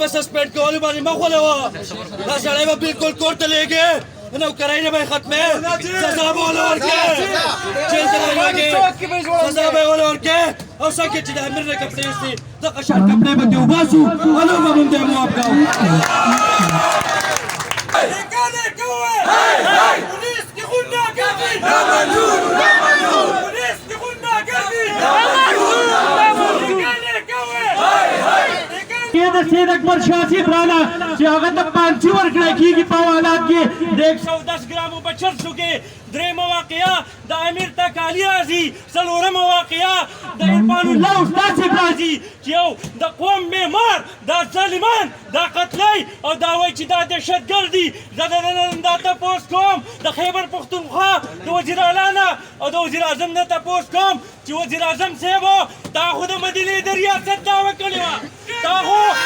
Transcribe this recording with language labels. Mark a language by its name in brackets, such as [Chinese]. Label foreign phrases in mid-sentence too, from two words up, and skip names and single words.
[Pashto] سسپینډ کولو باندې مه غولوه دا سړی به بالکل کور ته لېږې نوکرۍ نه به یې ختمې سزا به ورله ورکړې جیل ته به یې لېږې سزا به یې ورله ورکړې او څنګه چې د امیر نه کپړې ایستې دغه شان کپړې به ترې وباسو او نور به موږ ته یې معاف کوو [Urdu] پولیس کی غنڈہ گردی نا منظور نا منظور پولیس کی غنڈہ گردی نا منظور نا منظور [Pashto] ये د سید اکبر شاسی رانا چې هغه ته پانچی ورکړی کېږي په حالات کې د 110 ګرامو په چرسو کې درېیمه واقعه د امیر ته کالي راځي څلورمه واقعه د عرفان الله استاد صاحب راځي چې یو د قوم معمار دا ظالمان دا قتلی او دا وایي چې دا دهشتګرد دي زه د نن دا تپوس کوم د خیبر پښتونخوا د وزیر اعلی نه او د وزیر اعظم نه تپوس کوم چې وزیر اعظم صاحب تا خو د مدینې د ریاست دعوه کړې وه تا خو